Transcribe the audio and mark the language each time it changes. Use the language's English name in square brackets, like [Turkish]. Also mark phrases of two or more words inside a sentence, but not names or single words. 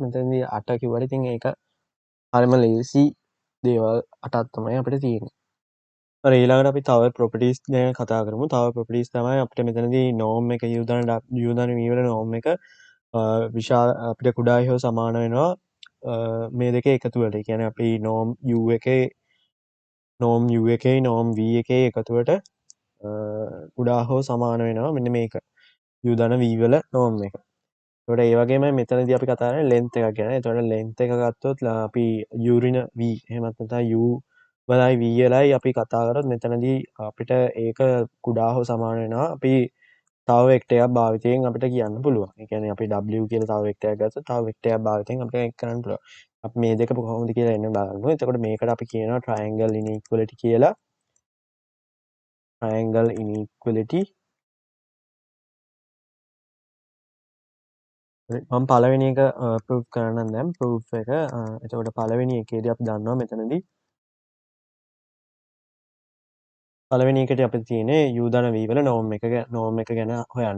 [Sinhala] මෙතනදී 8 කිව්වට ඉතින් ඒක හරිම ලේසි දේවල් 8ක් තමයි අපිට තියෙන්නේ. හරි ඊළඟට අපි තව ප්‍රොපර්ටිස් ගැන කතා කරමු. තව ප්‍රොපර්ටිස් තමයි අපිට මෙතනදී norm එක u ධන v වල norm එක විශාල අපිට කුඩායි හෝ සමාන වෙනවා මේ දෙකේ එකතුවට. ඒ කියන්නේ අපි norm u එකේ norm v එකේ එකතුවට කුඩා හෝ සමාන වෙනවා මෙන්න මේක. u ධන v වල norm එක. එතකොට ඒ වගේම මෙතනදී අපි කතා කරන්නේ length එකක් ගැන. එතකොට length එක ගත්තොත් අපි uරින v එහෙම නැත්නම් u වලයි v වලයි අපි කතා කරොත් මෙතනදී අපිට ඒක කුඩා හෝ සමාන වෙනවා. අපි තව වෙක්ටර් එකක් භාවිතයෙන් අපිට කියන්න පුළුවන්. ඒ කියන්නේ අපි w කියලා තව වෙක්ටර් එකක් ගත්තොත් තව වෙක්ටර් එකක් භාවිතයෙන් අපිට ඒක කරන්න පුළුවන්. අපි මේ දෙක කොහොමද කියලා එන්න බලමු. එතකොට මේකට අපි කියනවා [English] triangle inequality [Sinhala] කියලා. [English] triangle inequality [Sinhala] මම පළවෙනි එක ප්‍රූෆ් කරන්නම් දැන් ප්‍රූෆ් එක. එතකොට පළවෙනි එකේදී අපි දන්නවා මෙතනදී පළවෙනි එකට අපිට තියෙන්නේ u ධන v වල norm එක ගැන හොයන්න.